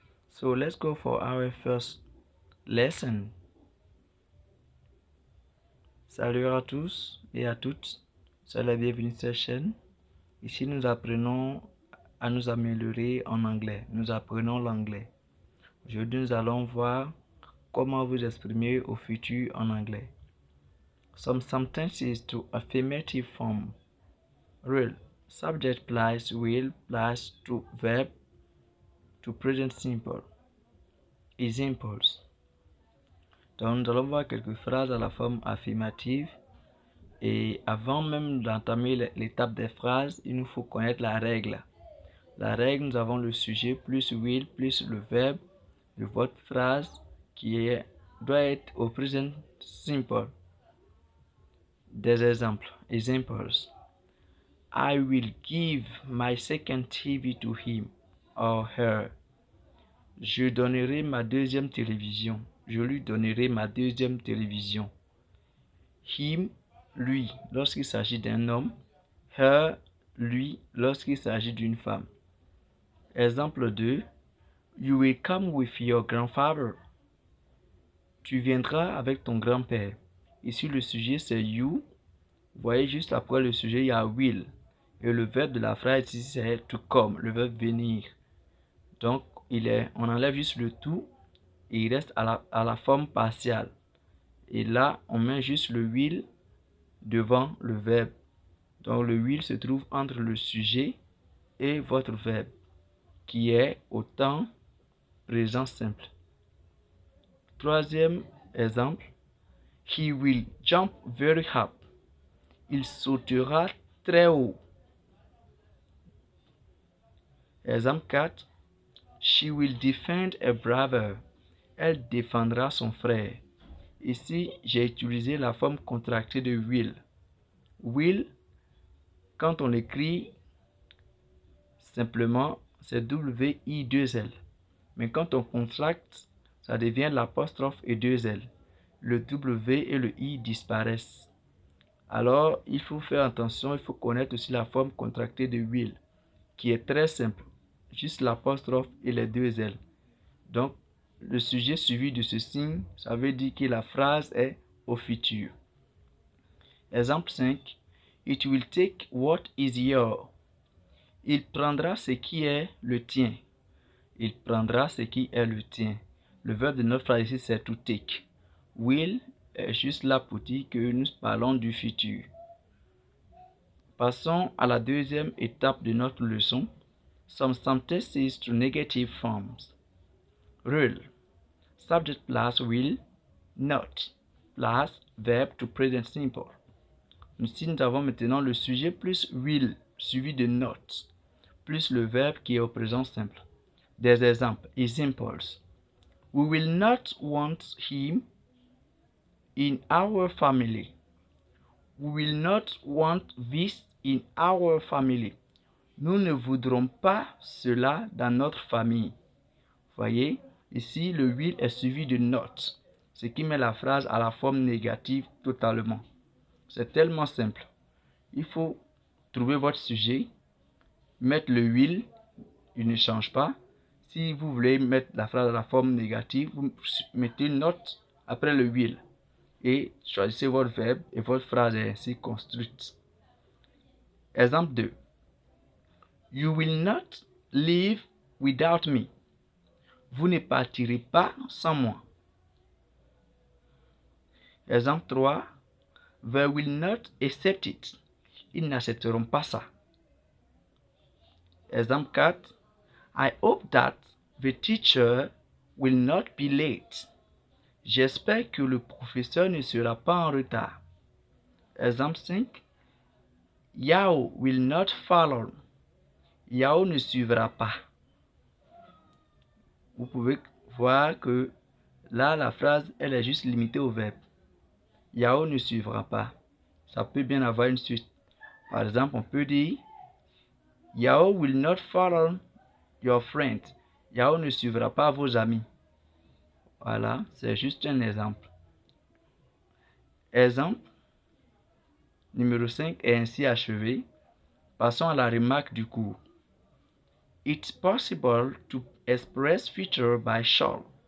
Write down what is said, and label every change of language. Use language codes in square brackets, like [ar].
[en] So let's go for our first lesson. [fr] Salut à tous et à toutes, c'est la bienvenue sur cette chaîne. Ici nous apprenons à nous améliorer en anglais. Nous apprenons l'anglais. Aujourd'hui nous allons voir comment vous exprimer au futur en anglais. [en] Some sentences to affirmative form. Real. Subject plus will plus to verb to present simple. Examples. [fr] Donc nous allons voir quelques phrases à la forme affirmative. Et avant même d'entamer l'étape des phrases, il nous faut connaître la règle. La règle, nous avons le sujet plus will plus le verbe de votre phrase doit être au present simple. Des exemples. [en] Examples. I will give my second TV to him or her. [fr] Je donnerai ma deuxième télévision. Je lui donnerai ma deuxième télévision. Him, lui, lorsqu'il s'agit d'un homme. Her, lui, lorsqu'il s'agit d'une femme. Exemple 2. [en] You will come with your grandfather. [fr] Tu viendras avec ton grand-père. Ici, le sujet, c'est you. Vous voyez, juste après le sujet, il y a will. Et le verbe de la phrase ici, c'est to come, le verbe venir. Donc, on enlève juste le to et il reste à la forme partiale. Et là, on met juste le will devant le verbe. Donc, le will se trouve entre le sujet et votre verbe, qui est au temps présent simple. Troisième exemple. [en] He will jump very high. [fr] Il sautera très haut. Exemple 4. [en] She will defend her brother. [fr] Elle défendra son frère. Ici, j'ai utilisé la forme contractée de will. Will, quand on l'écrit simplement, c'est W-I-2-L. Mais quand on contracte, ça devient l'apostrophe et 2L. Le W et le I disparaissent. Alors, il faut faire attention, il faut connaître aussi la forme contractée de will, qui est très simple. Juste l'apostrophe et les 2L. Donc, le sujet suivi de ce signe, ça veut dire que la phrase est au futur. Exemple 5. [en] It will take what is yours. [fr] Il prendra ce qui est le tien. Il prendra ce qui est le tien. Le verbe de notre phrase ici, c'est to take. Will est juste là pour dire que nous parlons du futur. Passons à la deuxième étape de notre leçon. [en] Some sentences to negative forms. Rule. Subject plus will, not, plus verb to present simple. [fr] Ici, nous avons maintenant le sujet plus will, suivi de not, plus le verbe qui est au présent simple. Des exemples. Examples. [en] We will not want him in our family. We will not want this in our family. [fr] Nous ne voudrons pas cela dans notre famille. Voyez, ici le will est suivi de not, ce qui met la phrase à la forme négative totalement. C'est tellement simple. Il faut trouver votre sujet, mettre le will, il ne change pas. Si vous voulez mettre la phrase à la forme négative, vous mettez not après le will et choisissez votre verbe et votre phrase est ainsi construite. Exemple 2. [en] You will not leave without me. [fr] Vous ne partirez pas sans moi. Exemple 3. [en] They will not accept it. [fr] Ils n'accepteront pas ça. Exemple 4. [en] I hope that the teacher will not be late. [fr] J'espère que le professeur ne sera pas en retard. Exemple 5. [en] Yao will not follow. [fr] Yao ne suivra pas. Vous pouvez voir que là, la phrase, elle est juste limitée au verbe. Yao ne suivra pas. Ça peut bien avoir une suite. Par exemple, on peut dire [en] Yao will not follow your friend. [fr] Yao ne suivra pas vos amis. Voilà, c'est juste un exemple. Exemple numéro 5 est ainsi achevé. Passons à la remarque du cours. [en] It's possible to express future by shall.